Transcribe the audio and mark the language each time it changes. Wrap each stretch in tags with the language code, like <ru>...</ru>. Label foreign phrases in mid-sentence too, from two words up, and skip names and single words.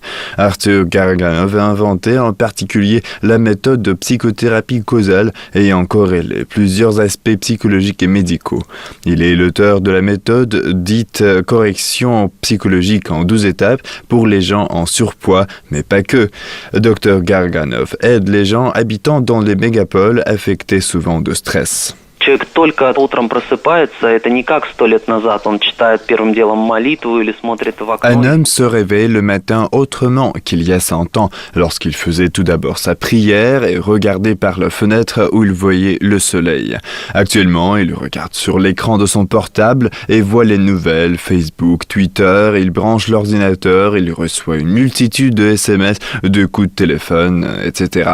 <fr>Arthur Garaganov a inventé en particulier la méthode de psychothérapie causale ayant corrélé plusieurs aspects psychologiques et médicaux. Il est l'auteur de la méthode dite correction psychologique en 12 étapes pour les gens en surpoids, mais pas que. Dr Garaganov aide les gens habitant dans les mégapoles affectés souvent de stress.</fr> <ru>Человек только утром просыпается, это не как 100 лет назад, он читает первым делом молитву или смотрит в окно.</ru> <fr>Un homme se réveille le matin autrement qu'il y a 100 ans, lorsqu'il faisait tout d'abord sa prière et regardait par la fenêtre où il voyait le soleil. Actuellement, il regarde sur l'écran de son portable et voit les nouvelles, Facebook, Twitter, il branche l'ordinateur, il reçoit une multitude de SMS, de coups de téléphone, etc.</fr>